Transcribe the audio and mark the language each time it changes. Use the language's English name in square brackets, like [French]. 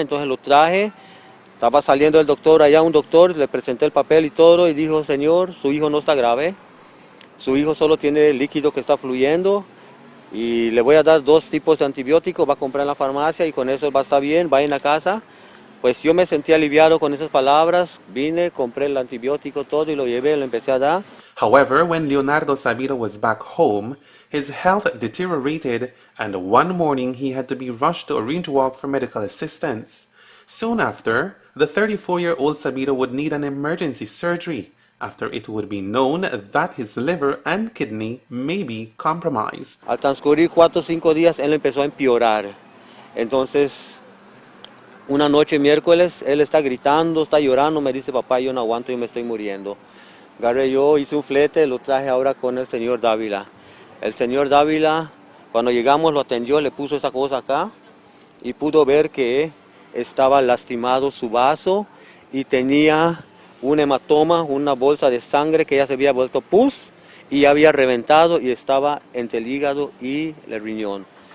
[Spanish] Entonces lo traje, estaba saliendo el doctor allá, un doctor, le presenté el papel y todo y dijo, señor, su hijo no está grave, su hijo solo tiene líquido que está fluyendo y le voy a dar 2 tipos de antibióticos, va a comprar en la farmacia y con eso va a estar bien, va en la casa. Pues yo me sentí aliviado con esas palabras, vine, compré el antibiótico, todo y lo llevé, lo empecé a dar. [English] However, when Leonardo Sabido was back home, his health deteriorated and one morning he had to be rushed to Orange Walk for medical assistance. Soon after, the 34-year-old Sabido would need an emergency surgery after it would be known that his liver and kidney may be compromised. [Spanish] Al transcurrir 4 o 5 días, él empezó a empeorar. Entonces, una noche miércoles, él está gritando, está llorando, me dice, papá, yo no aguanto, yo me estoy muriendo. Agarré yo, hice un flete, lo traje ahora con el señor Dávila. El señor Dávila, cuando llegamos, lo atendió, le puso esa cosa acá y pudo ver que estaba lastimado su vaso y tenía un hematoma, una bolsa de sangre que ya se había vuelto pus y había reventado y estaba entre el hígado y el riñón.